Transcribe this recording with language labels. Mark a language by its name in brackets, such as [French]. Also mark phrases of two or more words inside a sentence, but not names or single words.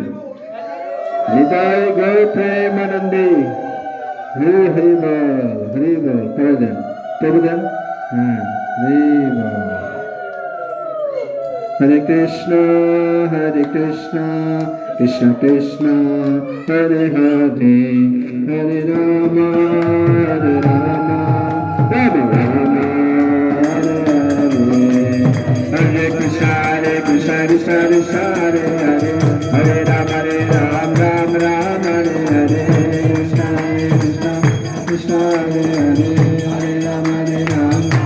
[Bangla] হৃদয় গৌ প্রেমানন্দে হরি হরি বল করে দেন, প্রভু দেন। হ্যাঁ, হরি বল। হরে কৃষ্ণ কৃষ্ণ কৃষ্ণ হরে হরে, হরে রাম রাম রাম হরে হরে, হরে কৃষ্ণ কৃষ্ণ কৃষ্ণ হরে হরে, হরে রাম রাম রাম হরে হরে, কৃষ্ণ কৃষ্ণ কৃষ্ণ হরে হরে, হরে রাম রাম।